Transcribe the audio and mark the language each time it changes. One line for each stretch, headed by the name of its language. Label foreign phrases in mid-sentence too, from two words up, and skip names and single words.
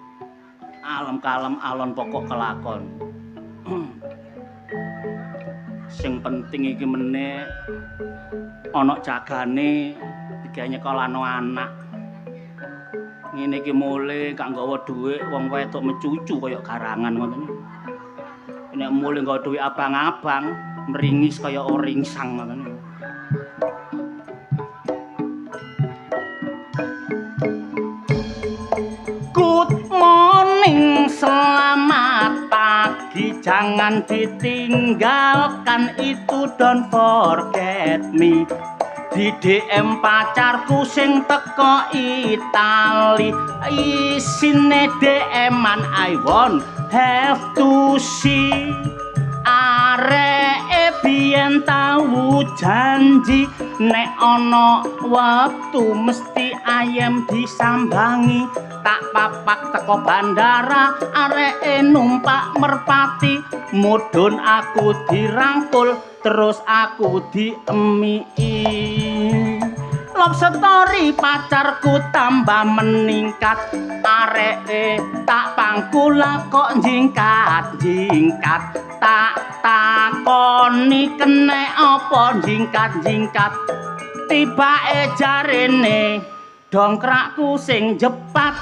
Javanese: Alem kalem alon pokok kelakon. Sing penting iki meneh ana jagane digawe nyekolano anak. Ngene iki mule gak nggawa dhuwit wong wedok mecucu kaya garangan ngoten. Nek mulih nggawa dhuwit abang-abang meringis kaya oringsang ngoten.
English: Good morning,
Indonesian: selamat pagi, jangan ditinggalkan itu,
English: don't forget me.
Javanese: Di DM pacarku sing teko Itali, isine DM-an
English: I won't have to see.
Javanese: Areke biyen tau janji nek ana wektu mesti ayem disambangi. Tak papak teko bandara areke numpak merpati, mudhun aku dirangkul terus aku diemiki.
English: Love story
Javanese: pacarku tambah meningkat, areke tak pangkul kok jingkat-jingkat. Tak takoni kene apa jingkat-jingkat, tibake jarene dongkrakku sing jepat.